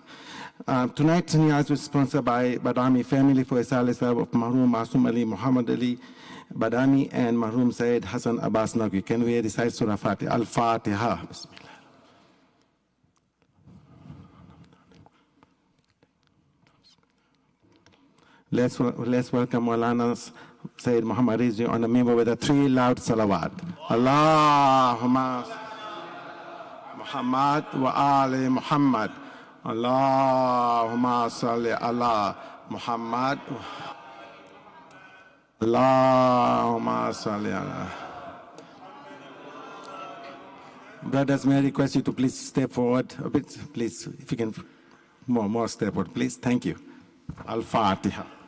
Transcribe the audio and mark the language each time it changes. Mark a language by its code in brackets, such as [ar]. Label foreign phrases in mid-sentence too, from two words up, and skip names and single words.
[en] Tonight's niyaz was sponsored by Badami family for Isali Sahib of Marhum Masum Ali Muhammad Ali Badami and Marhum Sayyid Hassan Abbas Naqvi. Can we recite Surah Fatiha? [ar] Al-Fatiha. Bismillah. [en] Let's welcome Maulana Sayyid Muhammad Rizvi on the member with a 3 loud salawat. [ar] اللهم محمد وآل محمد. اللهم صل على محمد. اللهم صل على. [en] Brothers, may I request you to please step forward a bit, please, if you can, more step forward, please. Thank you. Al-Fatiha.